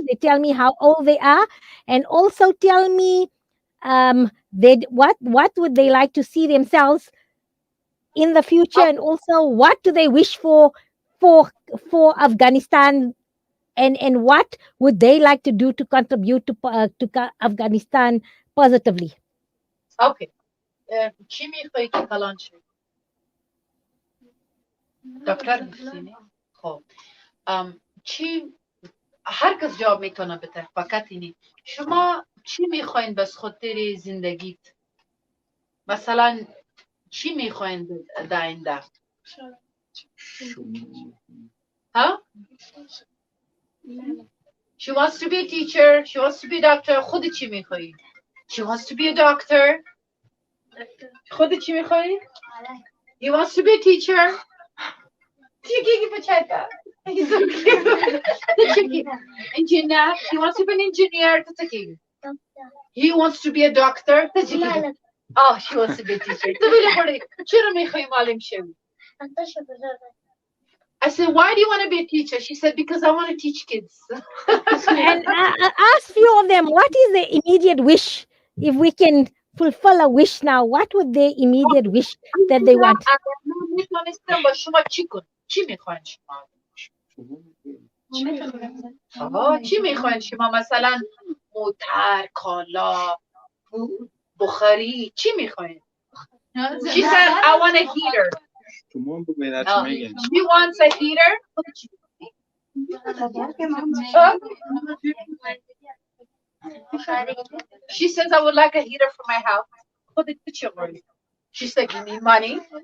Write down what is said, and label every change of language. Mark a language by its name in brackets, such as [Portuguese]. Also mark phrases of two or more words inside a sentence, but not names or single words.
[English] They tell me how old they are, and also tell me they what would they like to see themselves in the future, and also what do they wish for for Afghanistan, and what would they like to do to contribute Afghanistan positively. [Persian] okay. چی میخوایی که کلان شی؟ دکتر میخوایی؟ خب چی هر کس جواب میتونه بده فقط اینی شما چی میخواین بس خاطر زندگیت مثلا چی میخواین در آینده ها [English] She wants to be a teacher, she wants to be a doctor. [Persian] خودت چی میخوایی [English] She wants to be a doctor. [Persian] خودت چی میخوایی [English] He wants to be a teacher. Chicky Pacheta. He's so cute. The chicky. Engineer. He wants to be an engineer. That's a king. He wants to be a doctor. That's a king. Oh, she wants to be a teacher. I said, why do you want to be a teacher? She said, because I want to teach kids. And ask few of them, what is the immediate wish? If we can fulfill a wish now, what would their immediate wish that they want? [Persian] چی میخواین شما مثلا موتر کالا بخاری چی میخواین [English] She said I want a heater. She wants a heater. She says I would like a heater for my house. She said give me money.